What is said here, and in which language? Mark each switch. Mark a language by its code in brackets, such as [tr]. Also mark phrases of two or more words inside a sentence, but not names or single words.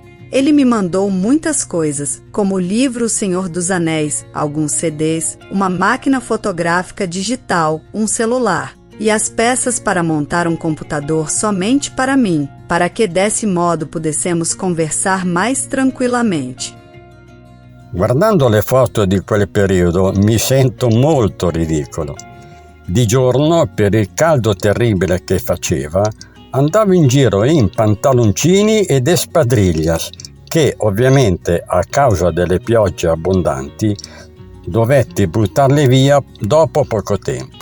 [pt] Ele me mandou muitas coisas, como o livro O Senhor dos Anéis, alguns CDs, uma máquina fotográfica digital, um celular, e as peças para montar um computador somente para mim, para que desse modo pudéssemos conversar mais tranquillamente. [it] Guardando le foto di quel periodo mi sento molto ridicolo. Di giorno, per il caldo terribile che faceva, andavo in giro in pantaloncini ed espadrillas, che ovviamente a causa delle piogge abbondanti dovetti buttarle via dopo poco tempo.